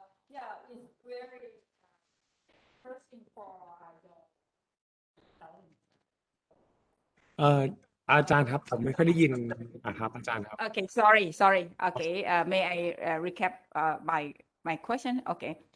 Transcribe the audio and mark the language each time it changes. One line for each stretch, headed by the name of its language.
English: Yeah, it's very interesting for your talent.
Thai: อาจารย์ครับผมไม่ค่อยได้ยินครับอาจารย์ครับ
English: Okay, sorry. Okay, may I recap my question? Okay.